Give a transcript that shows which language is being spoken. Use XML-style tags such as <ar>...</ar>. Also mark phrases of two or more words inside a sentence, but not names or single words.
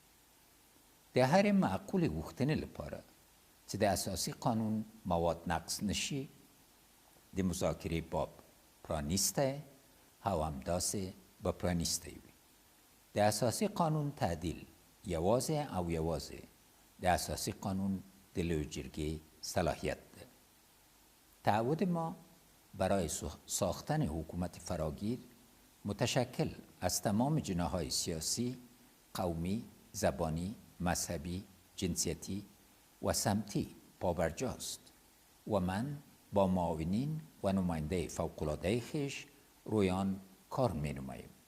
<ps>د هرې معقولې غوښتنې لپاره چې د اساسي قانون مواد نقض نشي د مذاکرې باب پرانیستی او همداسې به پرانیستی وي. د اساسي قانون تعدیل یوازې د اساسي قانون د لویې جرګې صلاحیت ده.</ps> <fa>تعهد ما برای ساختن حکومت فراگیر متشکل از تمام جناح‌های سیاسی، قومی، زبانی، مذهبی، جنسیتی و سمتی پابرجاست و من با معاونین و نماینده فوق‌العاده خویش روی کار می‌نماییم.</fa>